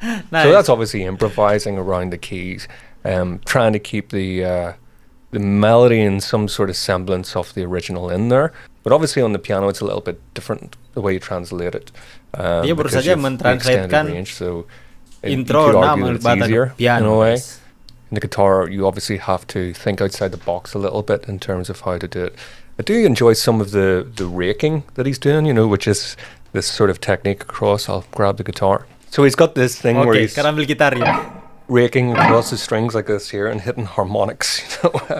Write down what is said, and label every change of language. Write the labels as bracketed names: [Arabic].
[English] So that's obviously improvising around the keys, trying to keep the melody and some sort of semblance of the original in there. But obviously on the piano it's a little bit different the way you translate it. [Indonesian] Dia baru saja mentranslatekan [English] so [Indonesian] intro nama [English] AlipBaTa in a way. In the guitar you obviously have to think outside the box a little bit in terms of how to do it. I do enjoy some of the raking that he's doing, you know, which is this sort of technique across. I'll grab the guitar. So he's got this thing where he's raking across the strings like this here and hitting harmonics, you know.